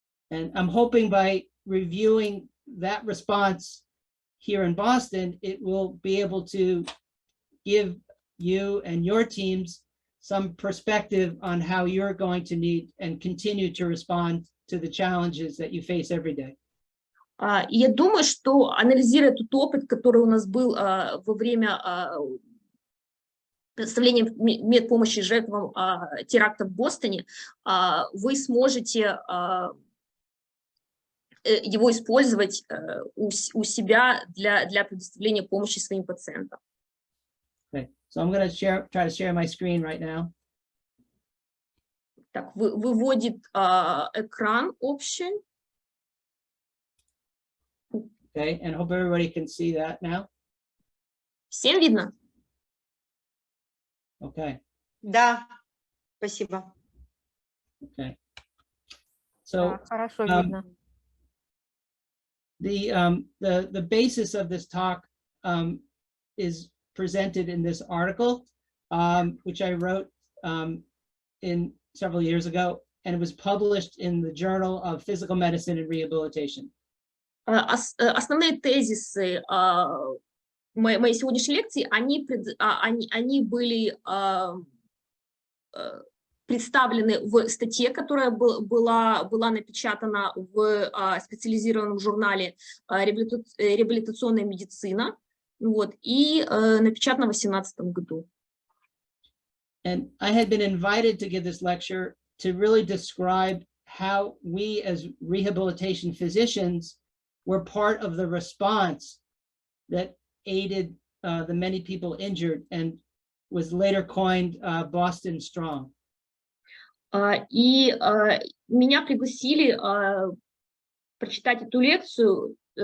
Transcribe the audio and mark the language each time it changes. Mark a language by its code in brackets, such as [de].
[en] And I'm hoping by reviewing that response here in Boston, it will be able to give you and your teams some perspective on how you're going to need and continue to respond to the challenges that you face every day. [ru] И я думаю, что анализируя тот опыт, который у нас был во время предоставления медпомощи жертвам теракта в Бостоне, вы сможете его использовать у себя для предоставления помощи своим пациентам. [en] Okay, so I'm going to try to share my screen right now. [ru] Так, выводит экран общий. [en] Okay, and hope everybody can see that now. [ru] Всем видно? [en] Okay. [ru] Да, спасибо. [en] Okay. So [ru] Хорошо видно. [en] The basis of this talk is presented in this article, which I wrote in several years ago, and it was published in the Journal of Physical Medicine and Rehabilitation. [ru] Основные тезисы моей сегодняшней лекции, они были представлены в статье, которая была напечатана в специализированном журнале «Реабилитационная медицина», вот, и напечатана в 2018 году. [en] And I had been invited to give this lecture to really describe how we as rehabilitation physicians were part of the response that aided the many people injured and was later coined Boston Strong. [ru] И меня пригласили прочитать эту лекцию